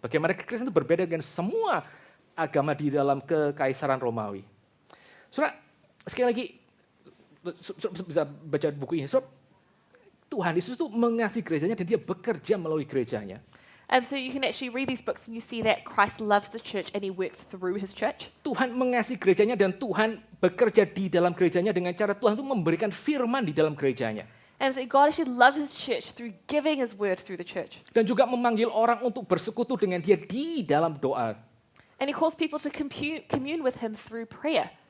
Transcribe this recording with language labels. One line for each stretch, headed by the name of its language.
Indonesian: Bagaimana Kristen itu berbeda dengan semua agama di dalam kekaisaran Romawi. Saudara, sekali lagi, bisa baca buku ini. Saudara, Tuhan Yesus itu mengasihi gerejanya dan dia bekerja melalui gerejanya.
English: So you can actually read these books and you see that Christ loves the church and he works through his church.
Indonesian: Tuhan mengasihi gerejanya dan Tuhan bekerja di dalam gerejanya dengan cara Tuhan itu memberikan firman di dalam gerejanya.
English: And so God actually loves his church through giving his word through the church.
Indonesian: Dan juga memanggil orang untuk bersekutu dengan dia di dalam doa.
English: And he calls people to commune with him through prayer.